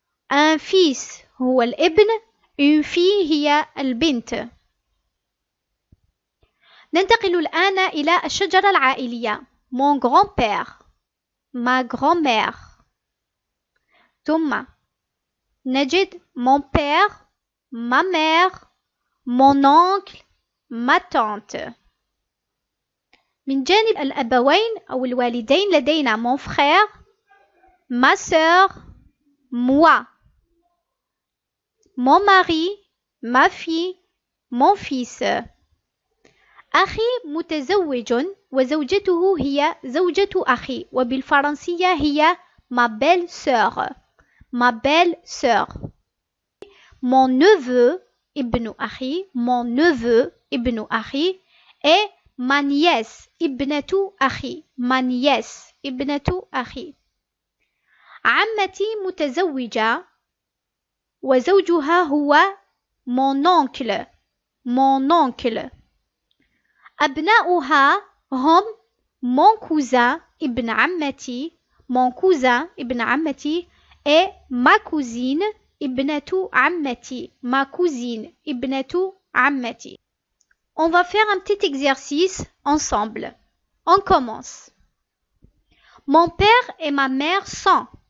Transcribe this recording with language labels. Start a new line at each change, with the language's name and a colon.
French: Un fils
Arabic: هو الابن.
French: Une fille
Arabic: هي البنت. ننتقل الآن إلى الشجرة العائلية.
French: Mon grand-père. Ma grand-mère.
Arabic: ثم نجد
French: mon père, ma mère, mon oncle, ma tante.
Arabic: من جانب الأبوين أو الوالدين لدينا
French: mon frère, ma sœur, moi. Mon mari, ma fille, mon fils.
Arabic: أخي متزوج وزوجته هي زوجة أخي وبالفرنسية هي
French: ma belle-sœur. Ma belle-sœur. Mon neveu
Arabic: ابن أخي.
French: Mon neveu ابن أخي et ma nièce
Arabic: ابنة أخي.
French: Ma nièce
Arabic: ابنة أخي. عمتي متزوجة وزوجها هو
French: mon oncle. Mon oncle.
Arabic: أبناؤها هم
French: mon cousin
Arabic: ابن عمتي.
French: Mon cousin
Arabic: ابن عمتي
French: et ma cousine
Arabic: ابنة عمتي.
French: Ma cousine
Arabic: ابنة عمتي.
French: On va faire un petit exercice ensemble. On commence. Mon père et ma mère sont.